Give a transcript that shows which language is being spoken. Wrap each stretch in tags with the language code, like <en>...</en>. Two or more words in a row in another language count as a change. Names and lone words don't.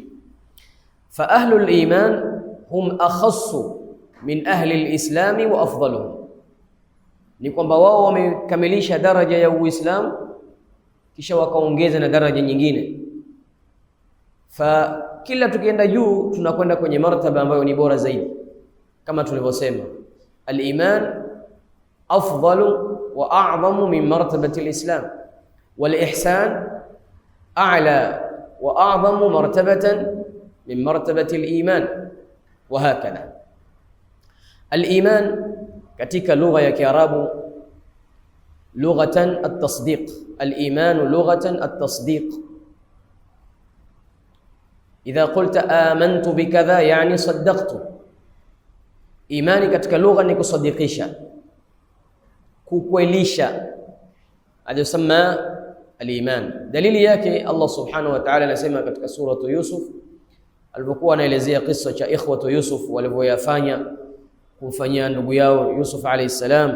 <ar>فأهل الإيمان هم أخص من أهل الإسلام وأفضلهم,</ar> <sw>ni kwamba wao wamekamilisha daraja ya uislamu kisha wakaongeza na daraja nyingine. Fa kila tukienda juu tunakwenda kwenye martaba ambayo ni bora zaidi, kama tulivyosema</sw> <ar>الإيمان أفضل وأعظم من مرتبة الإسلام والإحسان أعلى وأعظم مرتبة من مرتبة الإيمان, وهكذا.</ar> <sw>Al-iman katika lugha ya Kiarabu</sw> <ar>لغة التصديق. الإيمان لغة التصديق. إذا قلت آمنت بكذا يعني صدقت.</ar> <sw>Imani katika lugha ni kusadikisha, kukwelisha, adosema al-iman. Dalili yake Allah</sw> <ar>سبحانه وتعالى</ar> <sw>anasema katika suratu Yusuf alipokuwa anaelezea kisa cha ikhwatu Yusuf walivyoyafanya kumfanyia ndugu yao Yusuf</sw> <ar>عليه السلام.</ar>